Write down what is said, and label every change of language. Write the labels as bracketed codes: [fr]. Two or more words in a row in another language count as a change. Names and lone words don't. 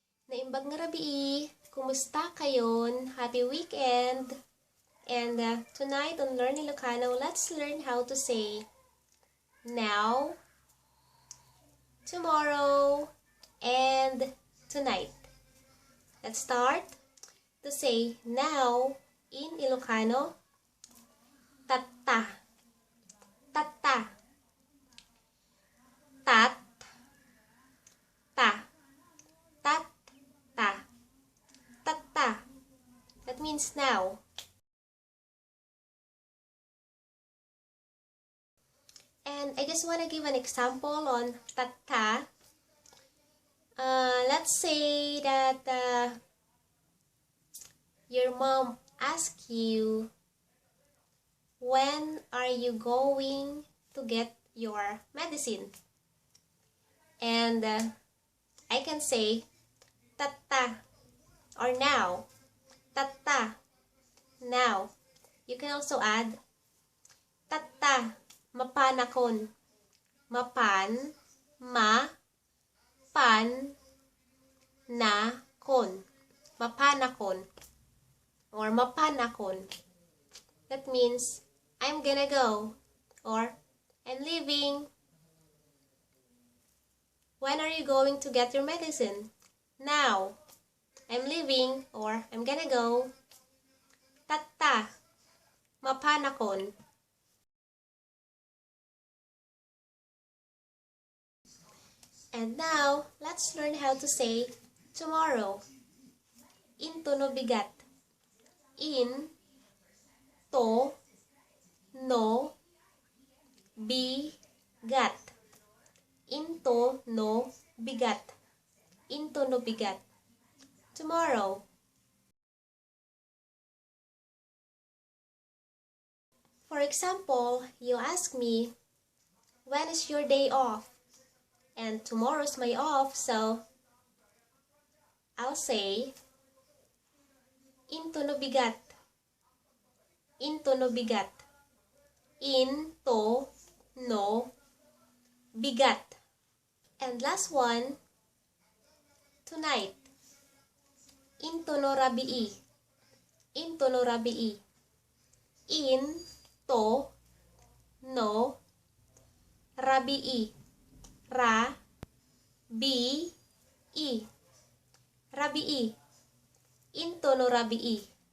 [ilo] Naimbag nga rabii, kumusta kayon? [en] Happy weekend! And tonight on Learn Ilocano, let's learn how to say now, tomorrow, and tonight. Let's start. To say now in Ilocano, [ilo] tatta, tatta, tat, ta, tat, ta, tatta. [en] That means now. And I just want to give an example on tatta. Let's say that your mom asks you, when are you going to get your medicine? And I can say, tatta, or now, tatta, now. You can also add, [ilo] tatta, mapanakon, mapan, ma, pan, na, kon, mapanakon, or mapanakon. [en] That means, I'm gonna go, or I'm leaving. When are you going to get your medicine? Now. I'm leaving, or I'm gonna go. [ilo] Tatta, mapanakon. [en] And now, let's learn how to say tomorrow. [ilo] Intono bigat. In, to, no, bigat. Into, no, bigat. Into, no, bigat. [en] Tomorrow. For example, you ask me, when is your day off? And tomorrow's my off, so I'll say, into, [ilo] no, bigat. Into, no, bigat. Into, no, bigat. [en] And last one, tonight. [ilo] Intono rabii. Intono rabii. In, to, no, rabii. Ra, bi, i. Rabii. Intono rabii.